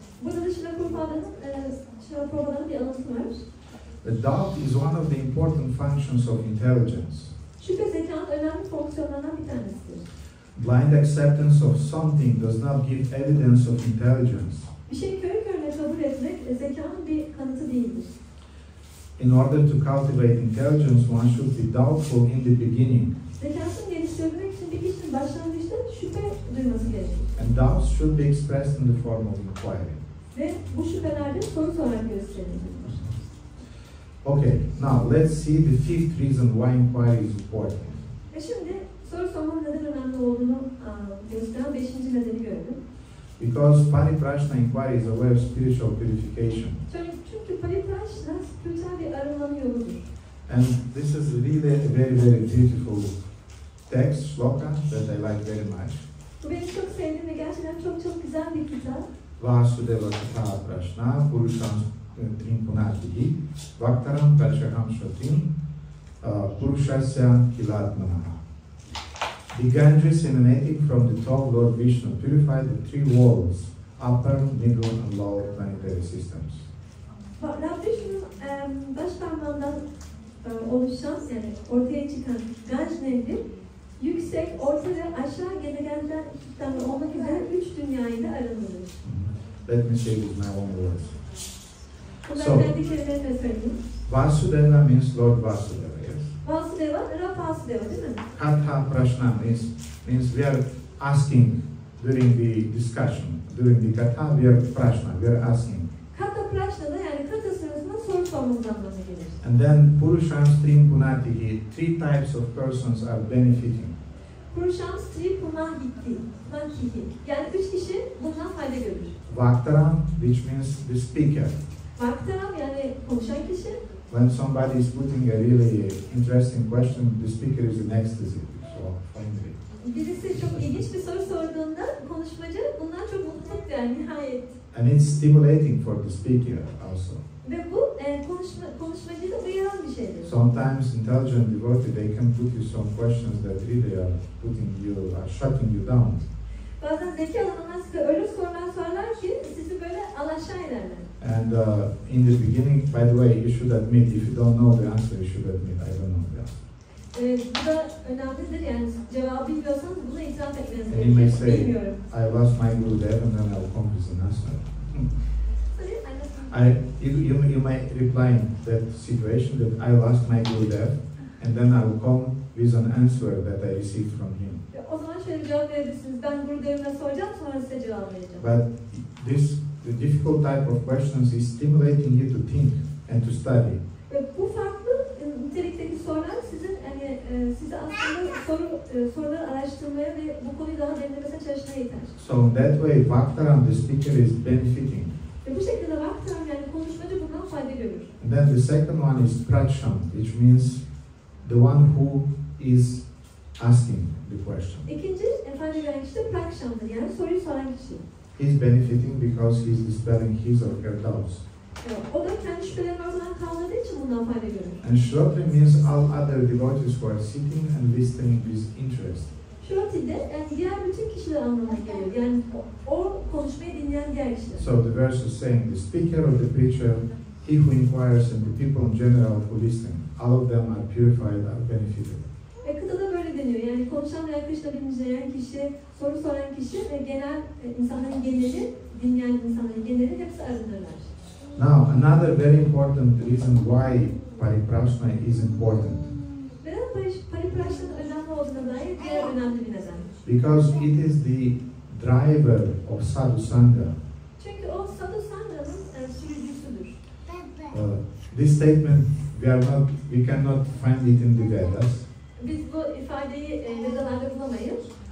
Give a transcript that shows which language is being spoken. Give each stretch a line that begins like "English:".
Turkish: Burada da Srila Prabhupāda'nın bir anlatı var.
English: the doubt is one of the important functions of intelligence.
Turkish: Şüphe zekanın önemli fonksiyonlarından bir tanesidir.
English: Blind acceptance of something does not give evidence of intelligence.
Turkish: Bir şeyi körü körüne kabul etmek zekanın bir kanıtı değildir.
English: in order to cultivate intelligence, one should be doubtful in the beginning.
Turkish: Zekasını geliştirmek için bir kişinin başlangıçta şüphe duyması gerekir.
English: And doubts should be expressed in the form of inquiry.
Turkish: Ve bu şüphelerde soru sorarak gösterilir.
English: Okay, now let's see the fifth reason why inquiry is important.
Turkish: Ve şimdi soru sormanın neden önemli olduğunu gösteren 5. nedeni görelim.
English: Because paripraśnena inquiry is a way of spiritual purification.
Turkish: Çünkü paripraśnena spiritüel bir arınma yoludur.
English: And this is really a very, very beautiful text, shloka, that I like very much.
Turkish: Bu benim çok sevdiğim ve gerçekten çok güzel bir kitap.
Sanskrit: Vasudeva katha prashna purusham trimpunatihi vaktaram parchaham shratim purushasya kilatmanaha.
English: The Ganges emanating from the top Lord Vishnu purified the three worlds, upper, middle, and lower planetary systems.
Turkish: Radha Vishnu'nun baş parmağından oluşan, yani ortaya çıkan Ganj Nehri, yüksek, orta ve aşağı gezegenlerden olmak üzere 3 dünyayı da arındırır.
English: Let me say with my own words.
Turkish: Bunlar kendi kelimelerine söyleyeyim.
English: Vasudeva means Lord Vasudeva, yes?
Turkish: Vasudeva, Vasudeva değil mi?
English: Katha prashna means we are asking during the discussion, during the katha we are prashna, we are asking.
Turkish: Kata prashna'da yani kata sırasında soru sormamız anlamına gelir.
English: And then
Sanskrit: purusham strim punatihi,
English: three types of persons are benefiting.
Sanskrit: Purusham stri punatihi,
Turkish: yani 3 kişi bundan fayda görür.
English: Vaktaram, which means the speaker.
Turkish: Vaktaram yani konuşan kişi.
English: When somebody is putting a really interesting question, the speaker is in ecstasy. So finally.
Turkish: Birisi çok ilginç bir soru sorduğunda konuşmacı bundan çok mutluluk yani nihayet.
English: And it's stimulating for the speaker also.
Turkish: Ve bu konuşmacıyı da uyaran bir şeydir.
English: Sometimes intelligent devotee, they can put you some questions that really are shutting you down.
Turkish: Bazen zeki olanlar size öyle sorular sorarlar ki sizi böyle alaşağı ederler.
English: And in the beginning, by the way, you should admit, if you don't know the answer, you should admit, I don't know the answer.
Turkish: Bu da önemlidir yani cevabı bilmiyorsanız buna itiraf etmeniz
English: And you may
Turkish: gerekiyor.
English: say,
Turkish: Bilmiyorum.
English: I lost my Gurudev and then I'll come with an answer. You may reply in that situation that I lost my Gurudev and then I will come with an answer that I received from him.
Turkish: O zaman şöyle bir cevap verebilirsiniz. Ben Gurudev'ime soracağım sonra size cevap vereceğim.
English: But the difficult type of questions is stimulating you to think and to study.
Turkish: Bu farklı nitelikteki sorular sizin sizi aslında soruları araştırmaya ve bu konuyu daha derinlemesine çalışmaya iter.
English: So in that way, Vaktaram, the speaker, is benefiting.
Turkish: Ve bu şekilde Vaktaram yani konuşmacı bundan fayda görür.
English: And then the second one is Pracham, which means the one who is asking the question.
Turkish: İkinci fayda gören kişi de Praksham'dır yani soruyu soran kişi.
English: He's benefiting because he's dispelling his or her doubts.
Turkish: O da kendi şüphelerini ortadan kaldırdığı için bundan fayda görür.
English: And Shrotri means all other devotees who are sitting and listening with interest.
Turkish: Shroti de yani diğer bütün kişiler anlamına geliyor. Yani o konuşmayı dinleyen diğer kişiler.
English: So the verse is saying the speaker or the preacher, he who inquires and the people in general who listen, all of them are purified, are benefited.
Turkish: Ve kıtada böyle deniyor. Yani konuşan ve Krishna dinleyen kişi, soru soran kişi ve genel insanların geneli, dinleyen insanların geneli hepsi arınırlar.
English: Now, another very important reason why paripraśnena is important.
Turkish: Neden paripraśnena'nın önemli olduğuna dair diğer önemli bir neden.
English: Because it is the driver of sadhu sangha.
Turkish: Çünkü o sadhu sangha'nın sürücüsüdür.
English: This statement we cannot find it in the Vedas.
Turkish: Biz bu ifadeyi Vedalarda bulamayız.